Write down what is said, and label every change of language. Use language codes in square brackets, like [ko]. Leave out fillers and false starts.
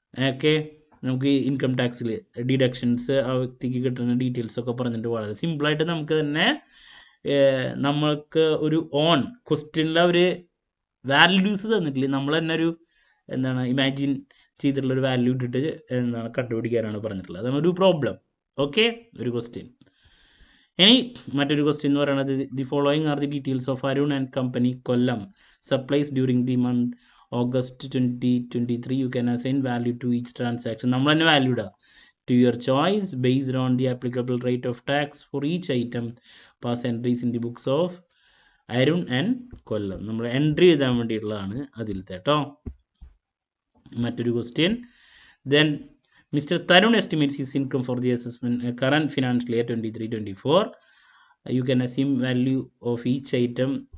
[ml] Okay, നമുക്ക് income ടാക്സിൽ deductions ആ വ്യക്തിക്ക് കിട്ടുന്ന ഡീറ്റെയിൽസൊക്കെ പറഞ്ഞിട്ട് വളരെ സിമ്പിളായിട്ട് നമുക്ക് തന്നെ നമ്മൾക്ക് ഒരു ക്വസ്റ്റ്യനിൽ അവർ വാല്യൂസ് തന്നിട്ടില്ല, നമ്മൾ തന്നെ ഒരു ഇമാജിൻ ചെയ്തിട്ടുള്ളൊരു വാല്യൂ ഇട്ടിട്ട് കണ്ടുപിടിക്കാനാണ് പറഞ്ഞിട്ടുള്ളത്. അതാണ് ഒരു പ്രോബ്ലം. ഓക്കെ, ഒരു ക്വസ്റ്റ്യൻ. ഇനി മറ്റൊരു ക്വസ്റ്റ്യൻ എന്ന് പറയുന്നത്, [en] The following are the details of Arun and company Kollam supplies during the month August 2023. You can assign value to each transaction. [ml] നമ്മൾ തന്നെ വാല്യൂ ഇടുക [en] to your choice based on the applicable rate of tax for each item. Pass entries in the books of Arun and Kollam. [ml] നമ്മൾ entry ചെയ്താൻ വേണ്ടിയിട്ടുള്ളതാണ് അതിലത്തെ കേട്ടോ. മറ്റൊരു question, [en] Then mister Tarun estimates his income for the assessment current financial year 23-24. You can assume value of each item.